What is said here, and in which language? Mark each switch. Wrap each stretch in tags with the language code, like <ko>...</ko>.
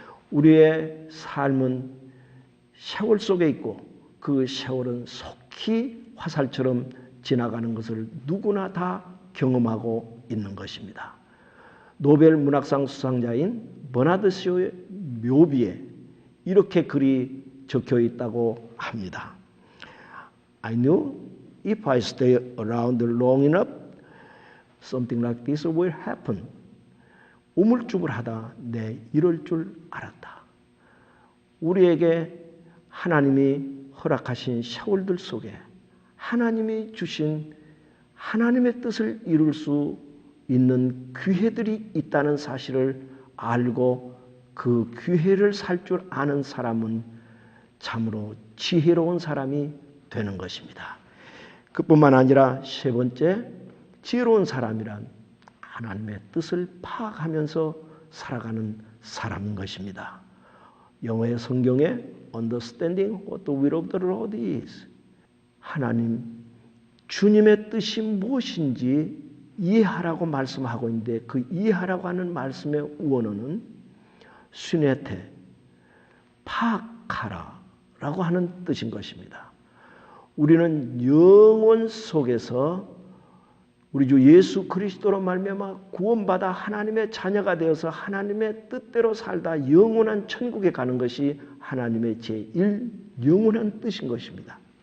<ko>우리의 삶은 세월 속에 있고 그 세월은 속히 화살처럼 지나가는 것을 누구나 다 경험하고 있는 것입니다. 노벨 문학상 수상자인 버나드 쇼의 묘비에 이렇게 글이 적혀 있다고 합니다.</ko> <en>I knew if I stay around long enough, something like this will happen.</en> <ko>우물쭈물하다 내 이럴 줄 알았다. 우리에게 하나님이 허락하신 세월들 속에 하나님이 주신 하나님의 뜻을 이룰 수 있는 기회들이 있다는 사실을 알고 그 기회를 살 줄 아는 사람은 참으로 지혜로운 사람이 되는 것입니다. 그뿐만 아니라 세 번째, 지혜로운 사람이란 하나님의 뜻을 파악하면서 살아가는 사람인 것입니다. 영어의 성경에</ko> <en>Understanding what the will of the Lord is.</en> <ko>하나님, 주님의 뜻이 무엇인지 이해하라고 말씀하고 있는데 그 이해하라고 하는 말씀의 원어는 스네테, 파악하라 라고 하는 뜻인 것입니다. 우리는 영혼 속에서 우리 주 예수 그리스도로 말미암아 구원받아 하나님의 자녀가 되어서 하나님의 뜻대로 살다 영원한 천국에 가는 것이 하나님의 제1 영원한 뜻인 것입니다.</ko>